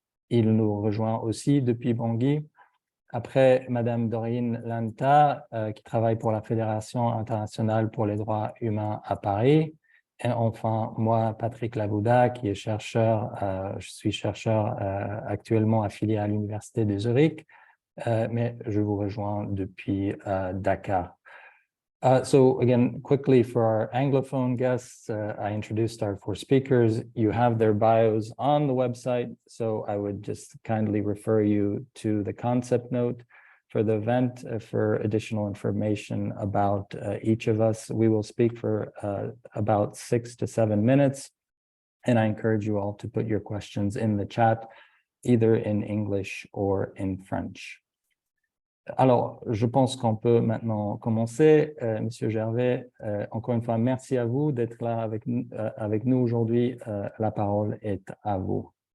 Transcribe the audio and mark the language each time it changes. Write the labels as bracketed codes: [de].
[fr] Il nous rejoint aussi depuis Bangui. Après, Madame Doreen Lanta, qui travaille pour la Fédération internationale pour les droits humains à Paris. Et enfin, moi, Patrick Labouda, qui est chercheur, je suis chercheur actuellement affilié à l'Université de Zurich, mais je vous rejoins depuis Dakar. [en] So again, quickly for our Anglophone guests, I introduced our four speakers. You have their bios on the website, so I would just kindly refer you to the concept note for the event for additional information about each of us. We will speak for about 6 to 7 minutes, and I encourage you all to put your questions in the chat, either in English or in French. [fr] Alors, je pense qu'on peut maintenant commencer. Monsieur Gervais, encore une fois, merci à vous d'être là avec nous aujourd'hui. La parole est à vous.